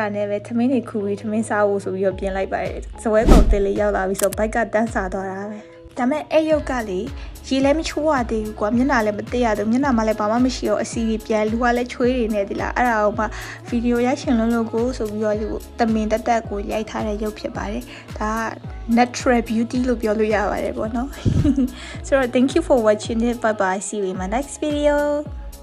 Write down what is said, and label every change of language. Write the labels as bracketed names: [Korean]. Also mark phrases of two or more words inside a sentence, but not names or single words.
[Burmese] နဲ့ပဲထမင်းတွေခူပြီးထမင်းစားဖို့ဆိုပြီးတော့ပြင်လိုက်ပါတယ်ဇပွဲကောင်တင်လေးရောက်လာပြီးဆိုဘိုက်ကတန်းစားသွားတာပဲဒါမဲ့အဲ့ရုပ်ကလေရေလည်းမချိုးရသေးဘူးကွာမျက်နှာလည်းမသိရသေးဘူးမျက်နှာမှလည်းဘာမှမရှိတော့အစီကြီးပြန်လူကလည်းချွေးနေနေသလားအဲ့ဒါကိုမှဗီဒီယိုရိုက်ရှင်လို့ကိုဆိုပြီးတော့တမင်တက်ကိုရိုက်ထားတဲ့ရုပ်ဖြစ်ပါတယ်ဒါက [English] natural beauty [Burmese] လို့ပြောလို့ရပါတယ်ပေါ့နော်ဆိုတော့ [English] thank you for watching it bye bye see you in my next video